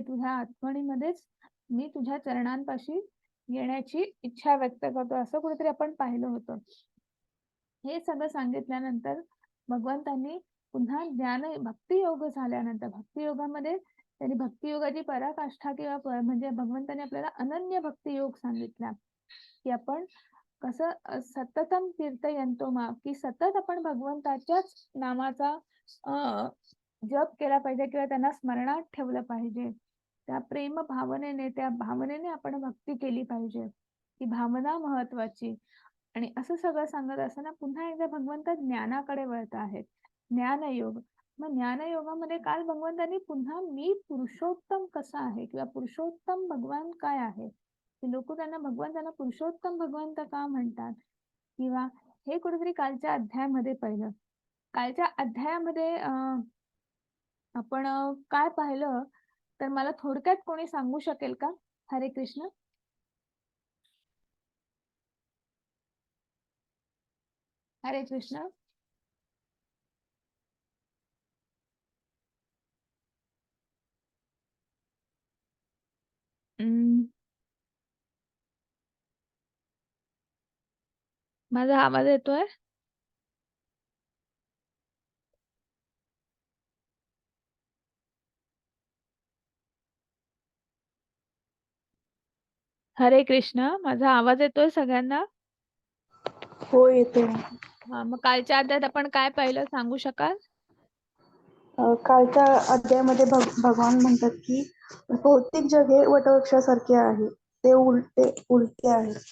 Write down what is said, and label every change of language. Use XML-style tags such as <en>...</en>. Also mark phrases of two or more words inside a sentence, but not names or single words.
<mr>तुझ्या आठवणीमध्येच मी तुझ्या चरणांपाशी येण्याची इच्छा व्यक्त करतो, असं कुठेतरी आपण पाहिलं होतं. हे सगळं सांगितल्यानंतर भगवंतांनी पुन्हा भक्ती योग झाल्यानंतर भक्ती योगामध्ये त्यांनी भक्ती योगाची पराकाष्ठा किंवा म्हणजे भगवंतांनी आपल्याला अनन्य भक्ती योग सांगितला, की आपण कसं</mr> <sa>सततम कीर्तयन्तो मां,</sa> <mr>की सतत आपण भगवंताच्याच नामाचा अ, जप केला पाहिजे किंवा त्यांना स्मरणात ठेवलं पाहिजे. त्या प्रेम भावनेने, त्या भावनेने आपण भक्ती केली पाहिजे. ती भावना महत्वाची. आणि असं सगळं सांगत असताना पुन्हा एकदा भगवंत ज्ञानाकडे वळत आहेत. ज्ञानयोग. मग ज्ञानयोगामध्ये काल भगवंतांनी पुन्हा मी पुरुषोत्तम कसा आहे किंवा पुरुषोत्तम भगवान काय आहे? की लोकं भगवंतांना पुरुषोत्तम भगवंत का म्हणतात? किंवा हे कुठेतरी कालच्या अध्यायामध्ये पाहिलं. कालच्या अध्यायामध्ये आपण काय पाहिलं, तर मला थोडक्यात कोणी सांगू शकेल का? हरे कृष्ण. हरे कृष्ण. अं, माझा आवाज येतोय? हरे कृष्ण. माझा आवाज येतोय सगळ्यांना? हो येतोय. हां, मग कालच्या अध्यायात आपण काय पाहिलं सांगू शकाल? कालच्या अध्यायामध्ये भगवान म्हणतात की भौतिक जग हे वटवृक्षासारखे आहे. ते उलटे आहे.</mr>